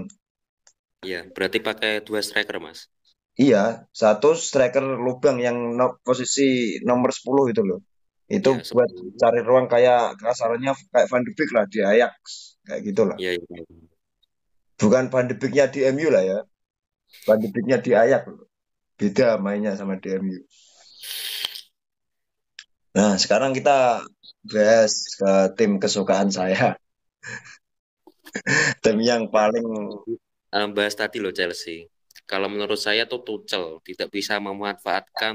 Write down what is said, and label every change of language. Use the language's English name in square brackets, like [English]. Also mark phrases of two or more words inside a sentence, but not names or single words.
[Indonesian] iya, berarti pakai dua striker Mas. Iya, satu striker lubang yang posisi nomor 10 itu loh. Itu Iya, buat sebelum. cari ruang kayak kasarnya kayak Van de Beek lah di Ajax. Kayak gitulah. Iya, iya. Bukan Van de Beeknya di MU lah ya. Van de Beeknya di Ajax loh. Beda mainnya sama di MU. Nah, sekarang kita bahas ke tim kesukaan saya. Tim yang paling Bahas tadi loh Chelsea. Kalau menurut saya tuh Tuchel tidak bisa memanfaatkan,